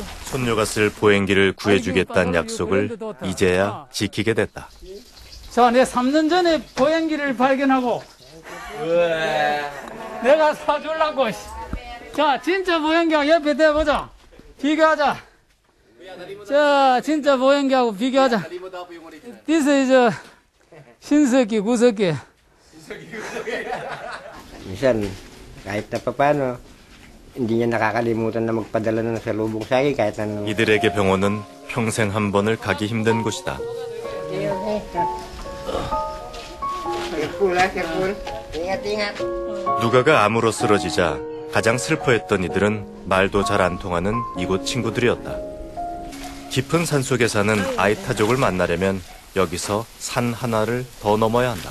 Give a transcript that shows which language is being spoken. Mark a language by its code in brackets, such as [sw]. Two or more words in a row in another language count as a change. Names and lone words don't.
[ko] 손녀가 쓸 보행기를 구해주겠다는 약속을 이제야 지키게 됐다. 자, 내 3년 전에 보행기를 발견하고 내가 사주려고. 자, 진짜 보행기하고 옆에 대보자. 비교하자. 자, 진짜 보행기하고 비교하자. [en] This is [ko] 신석기, 구석기. [tl] Minsan, kahit na papano, hindi niya nakakalimutan na magpadala ng salubong sa akin kahit ano. [ko] 이들에게 병원은 평생 한 번을 가기 힘든 곳이다. [en] Careful. [tl] Ingat. [ko] 누가가 암으로 쓰러지자 가장 슬퍼했던 이들은 말도 잘 안 통하는 이곳 친구들이었다. 깊은 산속에 사는 아이타족을 만나려면 여기서 산 하나를 더 넘어야 한다.